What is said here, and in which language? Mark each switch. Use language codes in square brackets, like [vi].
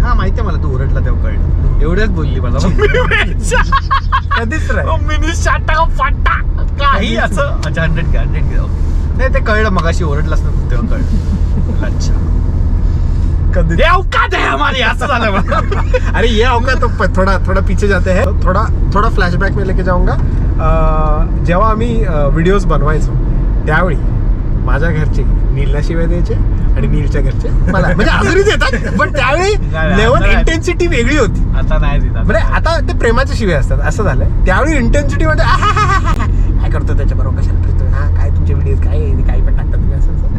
[mr] हा माहिती आहे मला तू ओरडला तेव्हा कळलं. एवढ्याच बोलली मला कधीच मम्मीनी शाटा फाटा काही असं. अच्छा 100K नाही ते कळलं मगाशी ओरडलाच ना तेव्हा कळलं. अच्छा कधी [hi] औकात है हमारी [mr] असं झालं मला. [hi] अरे ये औकात तो थोड़ा पीछे जाते हैं. थोड़ा फ्लॅशबॅक में लेके जाऊंगा. [mr] जेव्हा आम्ही व्हिडिओज बनवायचो त्यावेळी माझ्या घरचे नीलला शिवाय द्यायचे आणि नीलच्या घरचे मला म्हणजे अजूनही देतात. पण त्यावेळी लेवल इंटेन्सिटी वेगळी होती. आता नाही देतात. म्हणजे आता ते प्रेमाच्या शिवाय असतात असं झालंय. त्यावेळी इंटेन्सिटी म्हणजे काय करतो त्याच्याबरोबर कशाला फिरतो हा काय तुमचे व्हिडिओ काय पण टाकतात तुम्ही असं.